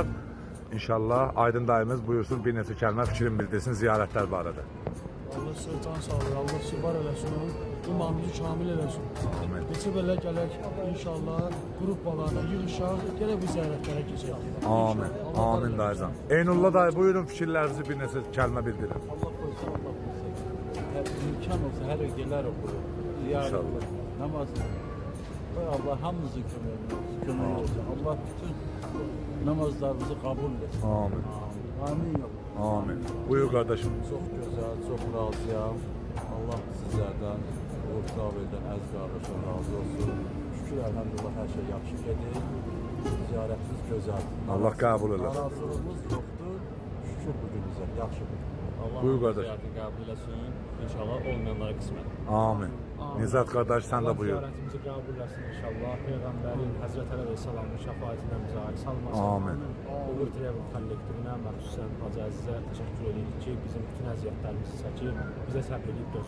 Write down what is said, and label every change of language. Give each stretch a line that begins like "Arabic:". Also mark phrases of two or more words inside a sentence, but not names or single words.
Azerbaijani: İnşallah Aydın dayımız buyursun bir neçə kəlmə fikrin bildirsin ziyarətlər barədə. Allah sözdən sağlıyor, Allah sibar eləsin, imanınızı kamil eləsin. Amin. Neçə belə gələk, inşallah qrupbalarına yığışaq, gələk bu ziyarətlərə keçək. Amin. Amin dayıcan. Eynullah dayı buyurun fikirlərinizi bir neçə kəlmə bildirin.
Turkish: Allah koysun, Allah koysun. Her imkan olsa her gelir okuyor. İnşallah. Namaz.
Azerbaijani: Allah hamımızın kömürü olsun.
Turkish: Allah bütün namazlarımızı kabul etsin. Amin. Amin. Amin. Buyur kardeşim.
Azerbaijani: Çok güzel, çok razıyam.
Turkish: Allah sizlerden, Orta Bey'den, əziz kardeşler razı olsun.
Azerbaijani: Şükür elhamdülillah her şey yaxşı gedir.
Turkish: Ziyaretimiz güzel.
Azerbaijani: Allah kabul eləsin.
Turkish: Narazılığımız yoktur. Şükür bugün bize,
Azerbaijani: yaxşı bugün. Allah Buyur qardaş. ziyarətini qəbul eləsin. İnşallah olmayanlara qismət. Amin. Nizat kardeş sen de buyur. Ziyarətimizi qəbul eləsin inşallah. Peyğəmbərin Həzrət Əleyhisselamın şəfaətinə bizə aid salmasın. Amin. Uğur Travel kollektivinə məxsusən Hacı Əzizə təşəkkür edirik ki, bizim bütün əziyyətlərimizi çəkib, bizə səbr edib dözür.